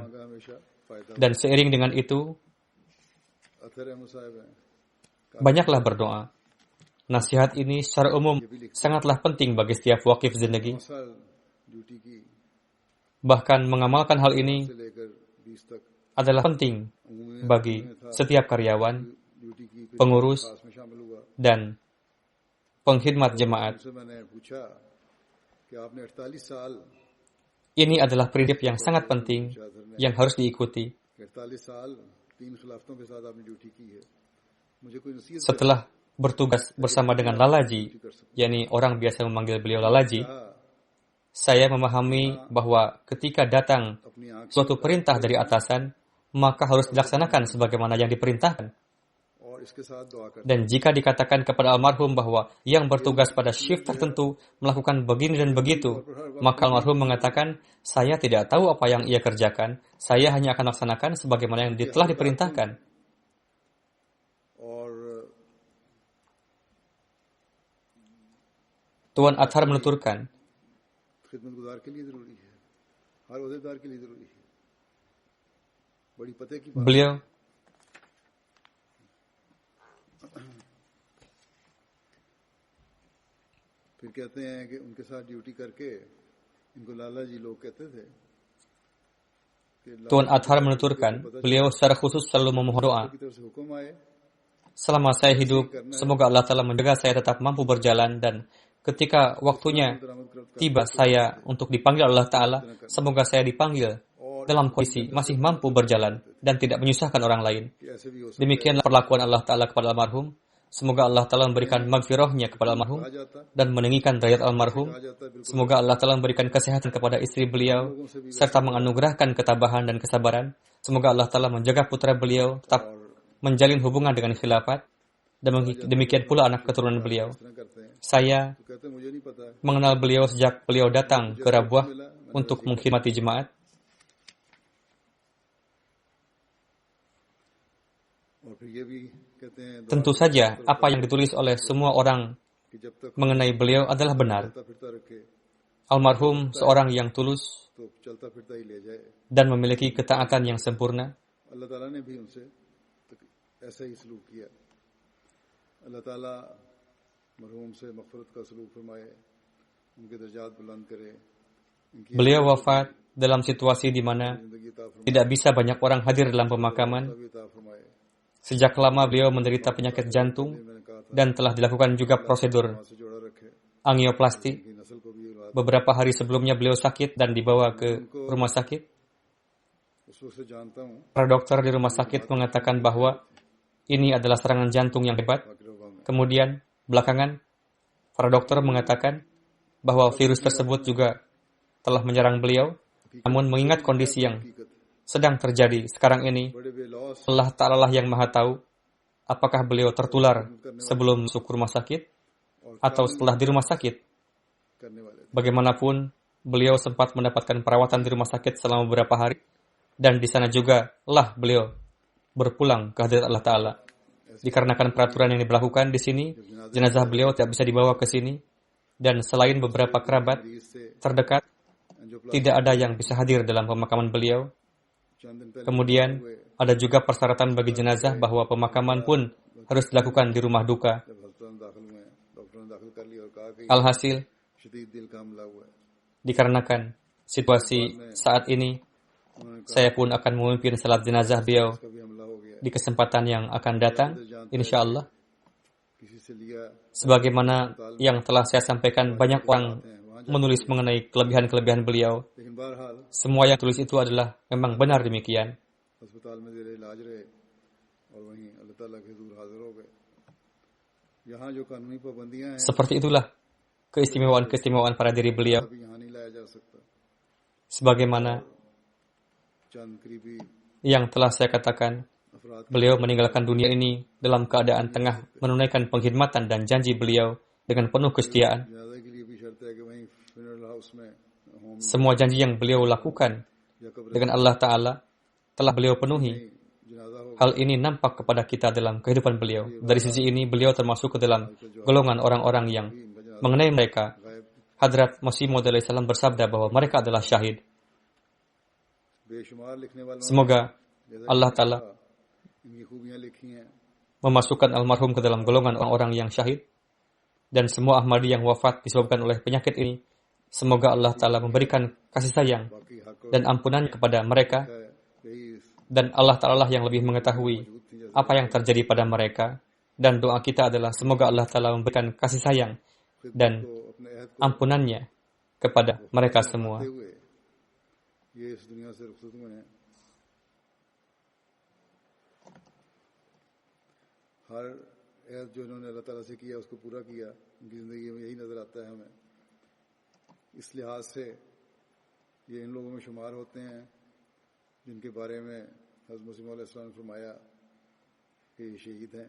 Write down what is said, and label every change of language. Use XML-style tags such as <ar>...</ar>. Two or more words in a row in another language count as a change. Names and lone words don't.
<id>Dan seiring dengan itu, banyaklah berdoa. Nasihat ini secara umum sangatlah penting bagi setiap</id> <ur>واقف زندگی.</ur> <id>Bahkan mengamalkan hal ini adalah penting bagi setiap karyawan,</id> <ur>ڈیوٹی کی پھر</ur> <id>pengurus,</id> <ur>خاص میں شامل ہوا.</ur> <id>dan pengkhidmat jemaat.</id> <ur>ان سے میں نے پوچھا کہ آپ نے 48 سال</ur> <id>Ini adalah prinsip yang sangat penting yang harus diikuti.</id> <ur>48 سال 3 خلافتوں کے ساتھ آپ نے ڈیوٹی کی ہے، مجھے کوئی نصیحت</ur> <id>Setelah bertugas bersama dengan Lalaji, yakni orang biasa memanggil beliau Lalaji, saya memahami bahwa ketika datang</id> <ur>اپنی آنکھ</ur> <id>suatu perintah dari atasan, maka harus dilaksanakan sebagaimana yang diperintahkan.</id> <ur>اور اس کے ساتھ دعا کر</ur> <id>Dan jika dikatakan kepada almarhum bahwa yang bertugas pada shift tertentu melakukan begini dan begitu, maka almarhum mengatakan, saya tidak tahu apa yang ia kerjakan, saya hanya akan laksanakan sebagaimana yang telah diperintahkan.</id> <ur>اور</ur> <id>Tuan Athar menuturkan,</id> <ur>خدمت گزار کے لیے ضروری ہے، ہر عہدیدار کے لیے ضروری ہے. بڑی پتے کی بات</ur> <id>beliau</id> <ur>پھر کہتے ہیں کہ ان کے ساتھ ڈیوٹی کر کے ان کو لالہ جی لوگ کہتے تھے کہ</ur> <id>Tuan Athar menuturkan, beliau secara khusus selalu memohon doa,</id> <ur>کی طرف سے حکم آئے</ur> <id>selama saya hidup, semoga Allah Ta'ala menjaga saya tetap mampu berjalan, dan ketika waktunya tiba saya untuk dipanggil Allah Ta'ala, semoga saya dipanggil dalam kondisi masih mampu berjalan dan tidak menyusahkan orang lain.</id> <ur>کہ ایسے بھی ہو سکتا</ur> <id>Demikianlah perlakuan Allah Ta'ala kepada almarhum. Semoga Allah Ta'ala memberikan magfirahnya kepada almarhum dan meninggikan derajat almarhum. Semoga Allah Ta'ala memberikan kesehatan kepada istri beliau serta menganugerahkan ketabahan dan kesabaran. Semoga Allah Ta'ala menjaga putra beliau tetap menjalin hubungan dengan khilafat, dan demikian pula anak keturunan beliau.</id> <ur>اس طرح کرتے ہیں.</ur> <id>Saya</id> <ur>تو کہتے ہیں مجھے نہیں پتا</ur> <id>mengenal beliau sejak beliau datang ke Rabuah untuk mengkhidmati jemaat.</id> <ur>اور پھر یہ بھی کہتے ہیں</ur> <id>Tentu saja apa yang ditulis oleh semua orang</id> <ur>کہ جب تک</ur> <id>mengenai beliau adalah benar.</id> <ur>چلتا پھرتا رکھے</ur> <id>Almarhum seorang yang tulus</id> <ur>تو چلتا پھرتا ہی لے جائے.</ur> <id>dan memiliki ketaatan yang sempurna.</id> <ur>اللہ تعالیٰ نے بھی ان سے ایسا ہی سلوک کیا. اللہ تعالیٰ مرحوم سے مغفرت کا سلوک فرمائے، ان کے درجات بلند کرے، ان کی</ur> <id>Beliau wafat dalam situasi di mana</id> <ur>زندگی عطا فرمائے,</ur> <id>tidak bisa banyak orang hadir dalam pemakaman.</id> <ur>بھی عطا فرمائے.</ur> <id>Sejak lama beliau menderita penyakit jantung</id> <ur>میں نے کہا تھا</ur> <id>dan telah dilakukan juga prosedur</id> <ur>وہاں سے جوڑا رکھے,</ur> <id>angioplasti.</id> <ur>ان کی نسل کو بھی اولاد</ur> <id>Beberapa hari sebelumnya beliau sakit dan dibawa ke rumah sakit.</id> <ur>اس وقت سے جانتا ہوں</ur> <id>Para dokter di rumah sakit mengatakan bahwa ini adalah serangan jantung yang hebat.</id> <ur>واقروبہ میں</ur> <id>Kemudian belakangan para dokter mengatakan bahwa virus tersebut juga telah menyerang beliau. Namun mengingat kondisi yang</id> <ur>حقیقت</ur> <id>sedang terjadi sekarang ini,</id> <ur>بڑے بے لوث</ur> <id>Allah Ta'ala lah yang maha tahu apakah beliau tertular sebelum masuk rumah sakit atau setelah di rumah sakit.</id> <ur>کرنے والے تھے.</ur> <id>Bagaimanapun, beliau sempat mendapatkan perawatan di rumah sakit selama beberapa hari, dan di sana juga lah beliau berpulang ke hadirat Allah Ta'ala. Dikarenakan peraturan yang diberlakukan di sini, jenazah beliau tidak bisa dibawa ke sini, dan selain beberapa kerabat</id> <ur>مریض سے</ur> <id>terdekat,</id> <ur>انجیوپلاسٹی</ur> <id>tidak ada yang bisa hadir dalam pemakaman beliau.</id> <ur>چند دن پہلے</ur> <id>Kemudian, ada juga persyaratan bagi jenazah bahwa pemakaman pun harus dilakukan di rumah duka.</id> <ur>جب اسپتال میں داخل ہوئے، ڈاکٹر نے داخل کر لیا اور کہا کہ</ur> <id>Alhasil,</id> <ur>شدید دل کا حملہ ہوا ہے.</ur> <id>dikarenakan situasi saat ini,</id> <ur>انہوں نے کہا</ur> <id>saya pun akan memimpin salat jenazah beliau</id> <ur>اس کا بھی حملہ ہو گیا,</ur> <id>di kesempatan yang akan datang,</id> <ar>إن شاء الله.</ar> <ur>کسی سے لیا</ur> <id>Sebagaimana yang telah saya sampaikan, banyak orang menulis mengenai kelebihan-kelebihan beliau.</id> <ur>لیکن بہرحال</ur> <id>Semua yang tulis itu adalah memang benar demikian.</id> <ur>اسپتال میں زیر علاج رہے اور وہیں اللہ تعالیٰ کے حضور حاضر ہو گئے. یہاں جو قانونی پابندیاں ہیں</ur> <id>Seperti itulah keistimewaan-keistimewaan pada diri beliau.</id> <ur>ابھی یہاں نہیں لایا جا سکتا.</ur> <id>Sebagaimana</id> <ur>چند قریبی</ur> <id>yang telah saya katakan,</id> <ur>افراد</ur> <id>beliau meninggalkan dunia ini dalam keadaan tengah menunaikan penghormatan dan janji beliau dengan penuh kesetiaan.</id> <ur>جنازے کے لیے بھی شرط ہے کہ وہیں</ur> <en>funeral house</en> <ur>میں ہوم</ur> <id>Semua janji yang beliau lakukan</id> <ur>یا قبر</ur> <id>dengan Allah Ta'ala telah beliau penuhi.</id> <ur>جنازہ ہو</ur> <id>Hal ini nampak kepada kita dalam kehidupan beliau. Dari sisi ini, beliau termasuk ke dalam golongan orang-orang yang mengenai mereka.</id> <ur>غائب</ur> <id>Hadrat Masih Maud alaihissalam bersabda bahwa mereka adalah syahid.</id> <ur>بے شمار لکھنے والوں نے</ur> <id>Semoga</id> <ur>جیسا</ur> <id>Allah Ta'ala</id> <ur>ان کی خوبیاں لکھی ہیں,</ur> <id>memasukkan almarhum ke dalam golongan orang-orang yang syahid. Dan semua Ahmadi yang wafat disebabkan oleh penyakit ini, semoga Allah Ta'ala memberikan kasih sayang</id> <ur>باقی حق اور</ur> <id>dan ampunan kepada mereka</id> <ur>ہے، یہی اس</ur> <id>Dan Allah Ta'ala yang lebih mengetahui apa yang terjadi pada mereka. Dan doa kita adalah semoga Allah Ta'ala memberikan kasih sayang dan ampunannya kepada mereka semua.</id> <ur>ہر عہد جو انہوں نے اللہ تعالیٰ سے کیا اس کو پورا کیا، ان کی زندگی میں یہی نظر آتا ہے ہمیں. اس لحاظ سے یہ ان لوگوں میں شمار ہوتے ہیں جن کے بارے میں حضرت مسیح موعود علیہ السلام نے فرمایا کہ یہ شہید ہیں.</ur>